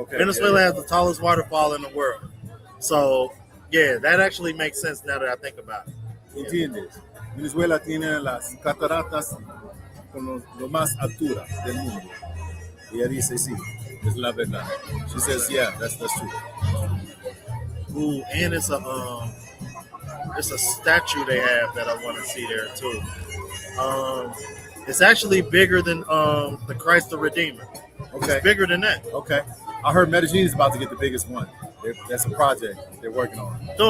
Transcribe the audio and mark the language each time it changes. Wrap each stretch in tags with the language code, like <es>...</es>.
<en>Venezuela has the tallest waterfall in the world. So yeah, that actually makes sense now that I think about it.</en> <es>¿Entiendes? Venezuela tiene las cataratas con lo más altura del mundo. Ella dice sí, es la verdad.</es> <en>She says yeah, that's true. Ooh, and it's a statue they have that I want to see there too. It's actually bigger than the Christ the Redeemer. Okay. It's bigger than that. Okay. I heard Medellin is about to get the biggest one. That's a project they're working on.</en>